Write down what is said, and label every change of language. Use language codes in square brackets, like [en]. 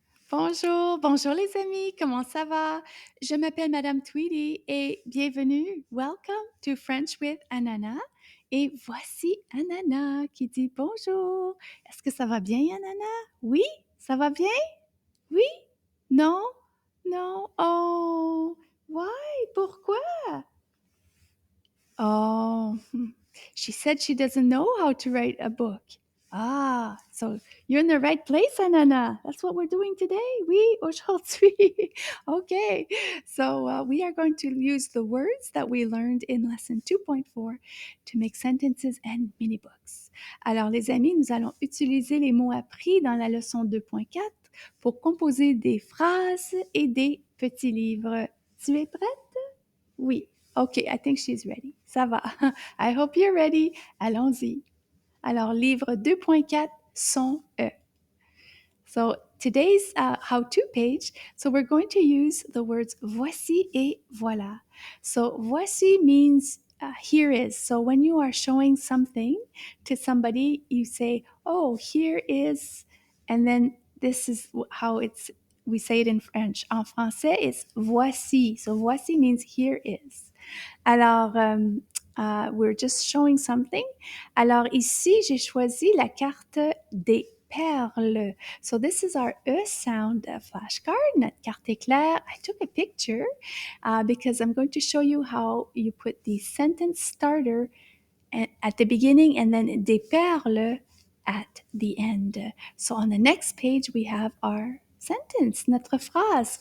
[fr] Bonjour, bonjour les amis, comment ça va? Je m'appelle Madame Tweedy et bienvenue. [en] Welcome to French with Ananas. [fr] Et voici Ananas qui dit bonjour. Est-ce que ça va bien, Ananas? Oui, ça va bien? Oui? Non? Non? [en] Oh, why? [fr] Pourquoi? [en] Oh, she said she doesn't know how to write a book. Ah, so you're in the right place, Anana. That's what we're doing today. [fr] Oui, aujourd'hui. [en] Okay, so we are going to use the words that we learned in lesson 2.4 to make sentences and mini books. [fr] Alors, les amis, nous allons utiliser les mots appris dans la leçon 2.4 pour composer des phrases et des petits livres. Tu es prête? Oui. [en] Okay, I think she's ready. [fr] Ça va. [en] I hope you're ready. [fr] Allons-y. Alors, livre 2.4, son E. [en] So, today's how-to page, so we're going to use the words voici et voilà. So, voici means here is. So, when you are showing something to somebody, you say, oh, here is, and then this is how we say it in French. [fr] En français, [en] it's voici. So, voici means here is. [fr] Alors, [en] we're just showing something. [fr] Alors, ici, j'ai choisi la carte des perles. [en] So, this is our E sound flashcard, [fr] notre carte éclair. [en] I took a picture because I'm going to show you how you put the sentence starter at the beginning and then [fr] des perles [en] at the end. So, on the next page, we have our sentence, [fr] notre phrase.